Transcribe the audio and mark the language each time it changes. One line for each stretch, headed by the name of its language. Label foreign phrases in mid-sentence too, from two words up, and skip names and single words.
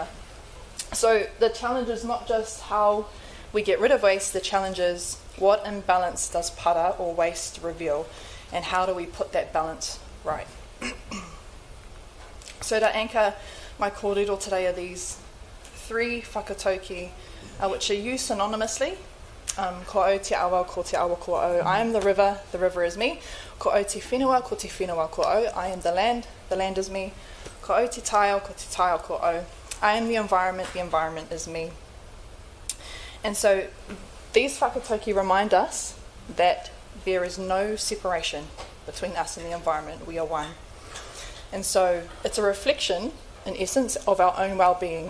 English: So the challenge is not just how we get rid of waste, the challenge is what imbalance does para or waste reveal, and how do we put that balance right? So to anchor my kōrero today are these three whakatauki which are used synonymously.
Māori: Ko au te awa, ko te awa ko au.
English: I am the river is me.
Māori: Ko au te whenua, ko te whenua ko au.
English: I am the land is me.
Māori: Ko au te taiao, ko te taiao ko au.
English: I am the environment is me. And so these whakatauki remind us that there is no separation between us and the environment. We are one. And so it's a reflection, in essence, of our own well-being.